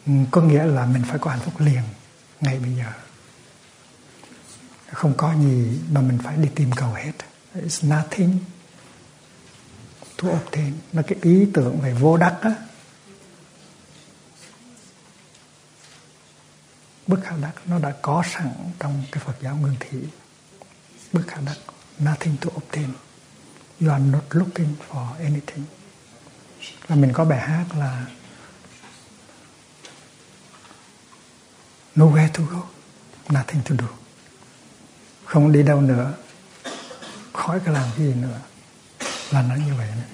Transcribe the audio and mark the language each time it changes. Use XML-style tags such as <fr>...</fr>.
<vi>Có nghĩa là mình phải có hạnh phúc liền, ngay bây giờ. Không có gì mà mình phải đi tìm cầu hết.</vi> <en>It's nothing to obtain.</en> <vi>Mà cái ý tưởng về vô đắc á, bất khả đắc nó đã có sẵn trong cái Phật giáo Nguyên Thủy. Bất khả đắc,</vi> <en>nothing to obtain. You are not looking for anything.</en> <vi>Và mình có bài hát là</vi> <en>nowhere to go, nothing to do.</en> <vi>Không đi đâu nữa, khỏi cái làm cái gì nữa. Là nó như vậy.</vi>